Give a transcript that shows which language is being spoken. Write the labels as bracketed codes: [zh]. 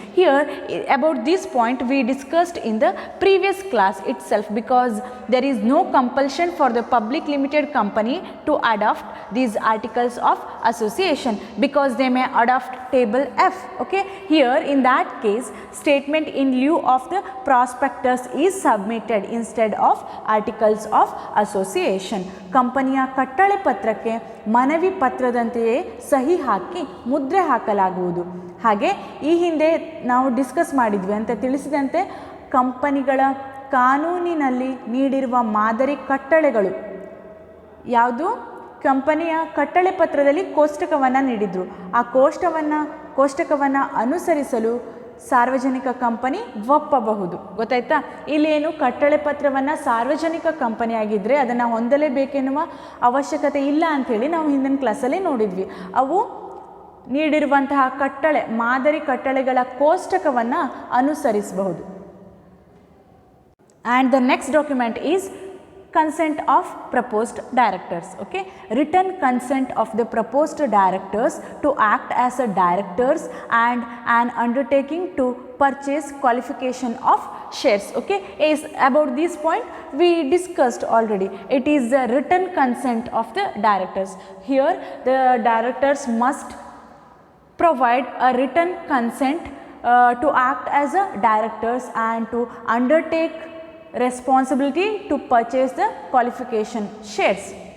[en] Here, about this point we discussed in the previous class itself, because there is no compulsion for the public limited company to adopt these Articles of Association, because they may adopt Table F. Okay, here in that case, statement in lieu of the prospectus is submitted instead of Articles of Association. [kn] ಕಂಪನಿಯ ಕಟ್ಟಳೆ ಪತ್ರಕ್ಕೆ ಮನವಿ ಪತ್ರದಂತೆಯೇ ಸಹಿ ಹಾಕಿ ಮುದ್ರೆ ಹಾಕಲಾಗುವುದು. ಹಾಗೆ ಈ ಹಿಂದೆ ನಾವು ಡಿಸ್ಕಸ್ ಮಾಡಿದ್ವಿ ಅಂತ ತಿಳಿಸಿದಂತೆ, ಕಂಪನಿಗಳ ಕಾನೂನಿನಲ್ಲಿ ನೀಡಿರುವ ಮಾದರಿ ಕಟ್ಟಳೆಗಳು ಯಾವುದು? ಕಂಪನಿಯ ಕಟ್ಟಳೆ ಪತ್ರದಲ್ಲಿ ಕೋಷ್ಟಕವನ್ನು ನೀಡಿದರು. ಆ ಕೋಷ್ಟಕವನ್ನು ಅನುಸರಿಸಲು ಸಾರ್ವಜನಿಕ ಕಂಪನಿ ಒಪ್ಪಬಹುದು. ಗೊತ್ತಾಯ್ತಾ? ಇಲ್ಲೇನು ಕಟ್ಟಳೆ ಪತ್ರವನ್ನು ಸಾರ್ವಜನಿಕ ಕಂಪನಿ ಆಗಿದ್ದರೆ ಅದನ್ನು ಹೊಂದಲೇಬೇಕೆನ್ನುವ ಅವಶ್ಯಕತೆ ಇಲ್ಲ ಅಂಥೇಳಿ ನಾವು ಹಿಂದಿನ ಕ್ಲಾಸಲ್ಲಿ ನೋಡಿದ್ವಿ. ಅವು ನೀಡಿರುವಂತಹ ಮಾದರಿ ಕಟ್ಟಳೆಗಳ ಕೋಷ್ಟಕವನ್ನು ಅನುಸರಿಸಬಹುದು. [en] And the next document is consent of proposed directors. Okay, written consent of the proposed directors to act as a directors and an undertaking to purchase qualification of shares. Okay, is about this point we discussed already. It is the written consent of the directors. Here the directors must provide a written consent to act as a directors and to undertake responsibility to purchase the qualification shares.